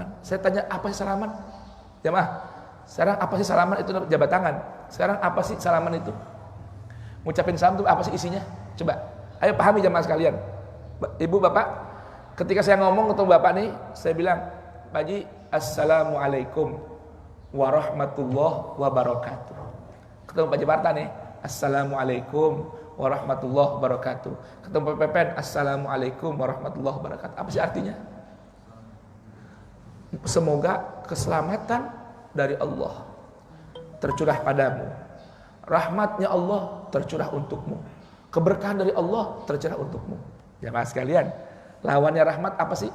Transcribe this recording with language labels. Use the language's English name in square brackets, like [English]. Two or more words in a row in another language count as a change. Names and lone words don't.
[Indonesian] Saya tanya, apa sih salaman? Jamaah, sekarang apa sih salaman itu? Jabat tangan. Sekarang apa sih salaman itu? Ngucapin salam itu apa sih isinya? Coba, ayo pahami jamaah sekalian. Ibu, bapak, ketika saya ngomong ketemu bapak nih, saya bilang, Pak Haji, [Arabic] السلام عليكم ورحمة الله وبركاته. [Indonesian] Ketemu Pak Jabarta nih, [Arabic] السلام عليكم ورحمة الله وبركاته. Ketemu Pak Pepen, السلام عليكم ورحمة الله وبركاته. [Indonesian] Apa sih artinya? Semoga keselamatan dari Allah tercurah padamu, rahmatnya Allah tercurah untukmu, keberkahan dari Allah tercurah untukmu. Jamaah sekalian, lawannya rahmat apa sih?